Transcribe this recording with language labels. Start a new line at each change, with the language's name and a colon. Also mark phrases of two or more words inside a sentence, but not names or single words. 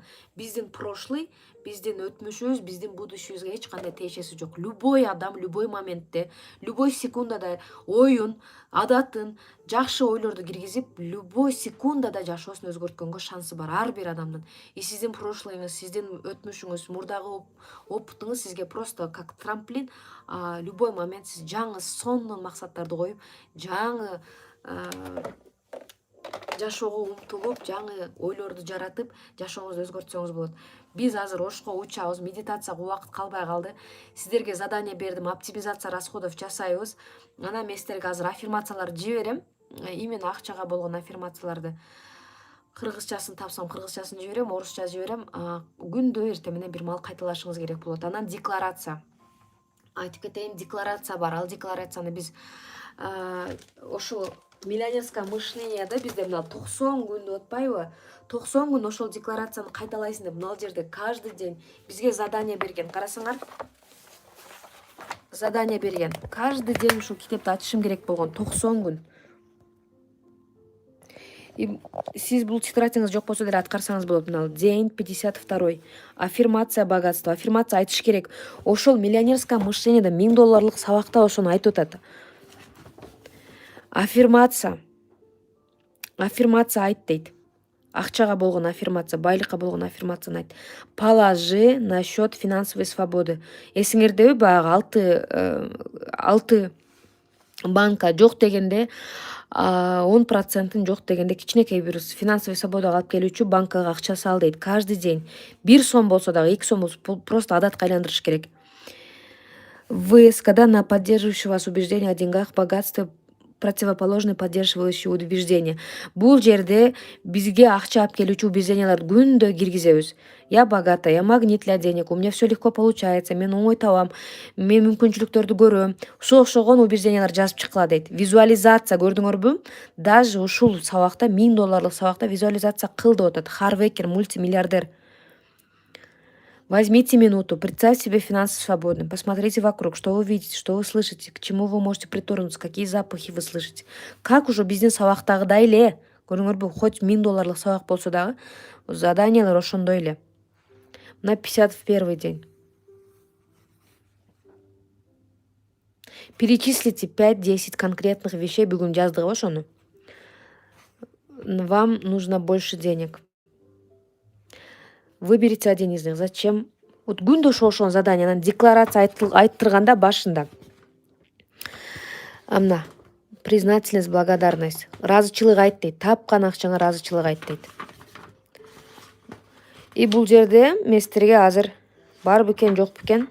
Kyrgyz: Биздин прошлый, биздин өтмүшүбүз, биздин будущебизге эч кандай тиешеси жок. Любой адам, любой моментте, любой секундада оюн, адатын, жакшы ойлорду киргизип, любой секундада жашоосун өзгөрткөнгө шансы бар ар бир адамдын. И сиздин прошлыйыңыз, сиздин өтмүшүңүз, мурдагы опытыңыз сизге
Russian: просто как трамплин.
Kyrgyz: Любой момент сиз жаңы сонун максаттарды коюп, жаңы жашоого умтулуп, жаңы ойлорду жаратып, жашооңузду өзгөртсөңүз болот. Биз азыр ошко учабыз, медитацияга убакыт калбай калды. Сиздерге задание бердим,
Russian: оптимизация расходов
Kyrgyz: жасайбыз. Анан мен сиздерге азыр аффирмацияларды жиберем. Именно акчага болгон аффирмацияларды. Кыргызчасын тапсам, кыргызчасын жиберем, орусча жиберем. Күндө эртең менен бир мал кайталашыңыз керек болот. Анан декларация. Айтып кетейин, декларация бар. Ал декларацияны биз ошол
Russian: миллионерское мышлениеде
Kyrgyz: бизде мына 90 күн деп атпайбы? 90 күн ошол декларацияны кайталайсың деп мына жерде
Russian: каждый день
Kyrgyz: бизге задание берген. Карасаңар. Задание берген.
Russian: Каждый день
Kyrgyz: ушул китепти ачышым керек болгон 90 күн. Сиз бул тетрадьыңыз жок болсо деле аткарсаңыз болот.
Russian: Мына день 52. Аффирмация богатства.
Kyrgyz: Аффирмация айтыш керек. Ошол
Russian: миллионерское мышлениеде
Kyrgyz: $1000 сабакта ошону айтып атат. Аффирмация. Аффирмация айт дейт. Акчага болгон аффирмация, байлыкка болгон аффирмацияны айт.
Russian: Положи на счет финансовой свободы.
Kyrgyz: Эсиңердеби баягы 6 банка жок дегенде 10%-ын жок дегенде кичинекей бир
Russian: финансовый свободага
Kyrgyz: алып келүүчү банкага акча сал дейт.
Russian: Каждый день
Kyrgyz: 1 сом болсо дагы 2 сом болсо просто адатка айландырыш керек.
Russian: Когда на поддерживающие вас убеждения о деньгах, богатстве противоположны поддерживающие убеждения.
Kyrgyz: Бул жерде бизге акча алып келүүчү убежденияларды күндө киргизебиз.
Russian: Я богата, я магнит для денег, у меня все легко получается,
Kyrgyz: мен оңой табам, мен мүмкүнчүлүктөрдү көрөм. Ушуга окшогон убеждениялар жазып чыккыла дейт. Визуализация көрдүңөрбү? Даже ушул сабакта $1000 сабакта визуализация кыл деп атат. Харвекер, мультимиллиардер.
Russian: Возьмите минуту, представьте себе финансово свободным, посмотрите вокруг, что вы видите, что вы слышите, к чему вы можете притронуться, какие запахи вы слышите. Как уже
Kyrgyz: бизнес сабактагыдай эле, көрүңөрбү, хоть $1000 сабак болсо дагы, заданиялар ошондой эле.
Russian: На 51 день. Перечислите 5-10 конкретных вещей,
Kyrgyz: бүгүн жаздыгы ошону.
Russian: Вам нужно больше денег. Выберите один из них. Зачем?
Kyrgyz: Вот күндө ошол задание, анан декларация айттырганда башында.
Russian: Амна, признательность, благодарность.
Kyrgyz: Ыраазычылык айт дейт. Тапкан акчаңа ыраазычылык айт дейт. И бул жерде мен силерге азыр бар бекен, жок бекен?